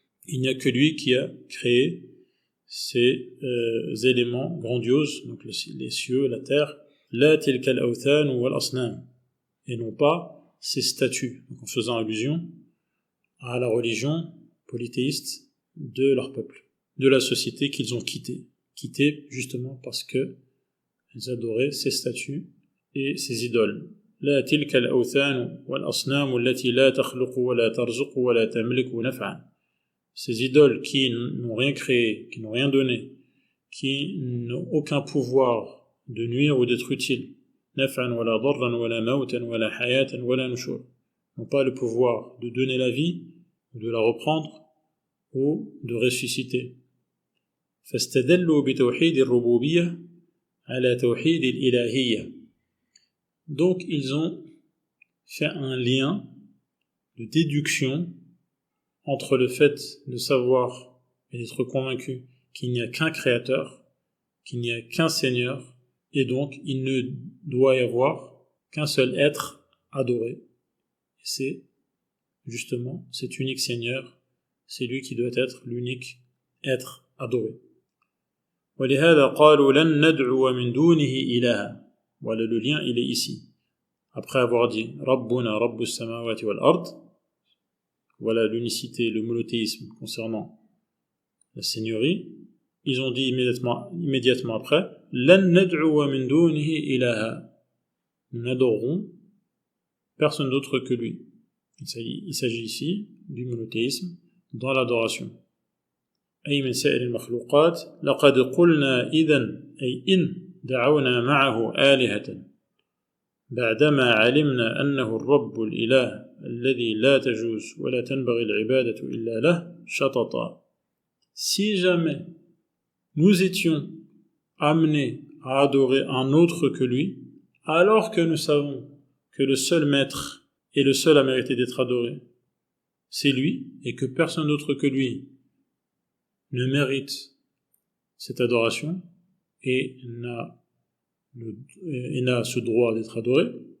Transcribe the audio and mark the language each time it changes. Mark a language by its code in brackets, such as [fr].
[fr] Il n'y a que lui qui a créé ces éléments grandioses, donc les cieux, la terre, la [ar] tilka al-awthan wal asnam, [fr] et non pas ces statues, donc en faisant allusion à la religion polythéiste de leur peuple, de la société qu'ils ont quittée justement parce que ils adoraient ces statues et ces idoles. [ar] لا تلك الأوثان والأصنام التي لا تخلق ولا ترزق ولا تملك نفعا. [fr] Ces idoles qui n'ont rien créé, qui n'ont rien donné, qui n'ont aucun pouvoir de nuire ou d'être utile. [ar] نفعا ولا ضرا ولا موتا ولا حياة ولا نشور. [fr] N'ont pas le pouvoir de donner la vie, ou de la reprendre, ou de ressusciter. [ar] فاستدلوا بتوحيد الربوبية على توحيد الإلهية. [fr] Donc ils ont fait un lien de déduction entre le fait de savoir et d'être convaincu qu'il n'y a qu'un créateur, qu'il n'y a qu'un seigneur, et donc il ne doit y avoir qu'un seul être adoré. Et c'est justement cet unique seigneur, c'est lui qui doit être l'unique être adoré. [ar] وَلِهَذَا قَالُوا لَن نَدْعُوَ مِن دُونِهِ إِلَهًا. [fr] Voilà, le lien, il est ici. Après avoir dit [ar] Rabbuna Rabbus Samawati wal Ard, [fr] voilà l'unicité, le monothéisme concernant la seigneurie, ils ont dit immédiatement après [ar] Lan nad'uwa min dunihi ilaha. [fr] Nous n'adorerons personne d'autre que lui. Il s'agit ici du monothéisme dans l'adoration. [ar] أي من سائر المخلوقات لقد قلنا إذن أي إن دعونا معه آلهة بعدما علمنا أنه الرب الإله الذي لا تجوز ولا تنبغي العبادة إلا له شططا. [fr] Si jamais nous étions amenés à adorer un autre que lui, alors que nous savons que le seul maître et le seul à mériter d'être adoré, c'est lui, et que personne d'autre que lui ne mérite cette adoration et n'a ce droit d'être adoré.